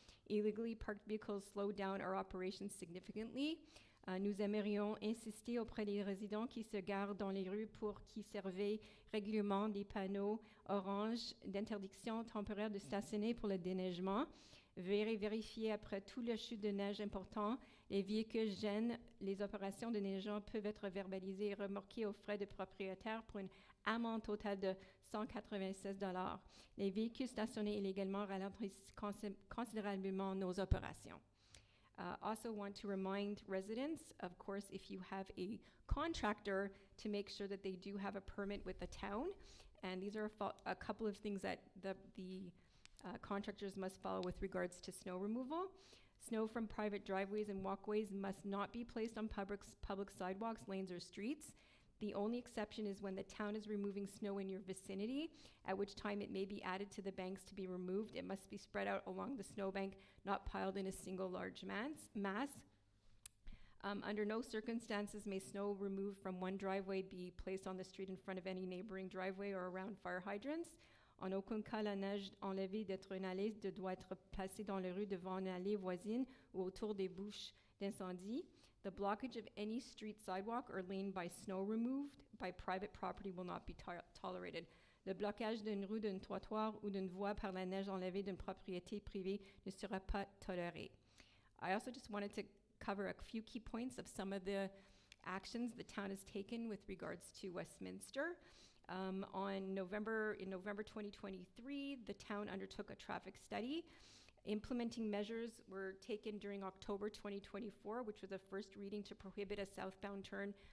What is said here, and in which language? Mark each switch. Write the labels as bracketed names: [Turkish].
[English] Illegally parked vehicles slow down our operations significantly. [French] Nous aimerions insister auprès des résidents qui se garent dans les rues pour qu'ils surveillent régulièrement des panneaux orange d'interdiction temporaire de stationner pour le déneigement. Vérifier après tout le chute de neige important. Les véhicules gênent les opérations de déneigement peuvent être verbalisés et remorqués aux frais de propriétaire pour une amende totale de $196. Les véhicules stationnés illégalement ralentissent considérablement nos opérations. [English] Also want to remind residents, of course, if you have a contractor, to make sure that they do have a permit with the town. And these are a couple of things that the contractors must follow with regards to snow removal. Snow from private driveways and walkways must not be placed on public sidewalks, lanes, or streets. The only exception is when the town is removing snow in your vicinity, at which time it may be added to the banks to be removed. It must be spread out along the snowbank, not piled in a single large mass. Under no circumstances may snow removed from one driveway be placed on the street in front of any neighboring driveway or around fire hydrants. [French] En aucun cas, la neige enlevée d'être une allée doit être placée dans les rues devant une allée voisine ou autour des bouches d'incendie. [English] The blockage of any street, sidewalk, or lane by snow removed by private property will not be tolerated. [French] Le blocage d'une rue, d'un trottoir ou d'une voie par la neige enlevée d'une propriété privée ne sera pas toléré. [English] I also just wanted to cover a few key points of some of the actions the town has taken with regards to Westminster. In November 2023, the town undertook a traffic study. Implementing measures were taken during October 2024, which was a first reading to prohibit a southbound turn